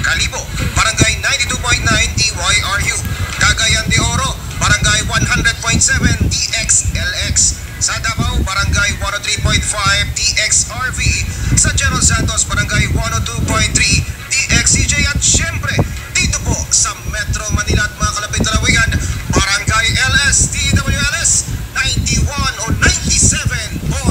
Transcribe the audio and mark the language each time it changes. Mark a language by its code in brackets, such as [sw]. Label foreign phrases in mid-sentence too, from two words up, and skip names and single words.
[tl] Kalibo, Barangay 92.9 DYRU. Cagayan de Oro, Barangay 100.7 DXLX. Sa Davao, Barangay 103.5 DXRV. Sa General Santos, Barangay 102.3 DXCJ. At syempre, dito po sa Metro Manila at mga kalapit na lawigan, Barangay LS TWLS 91 o 97.1.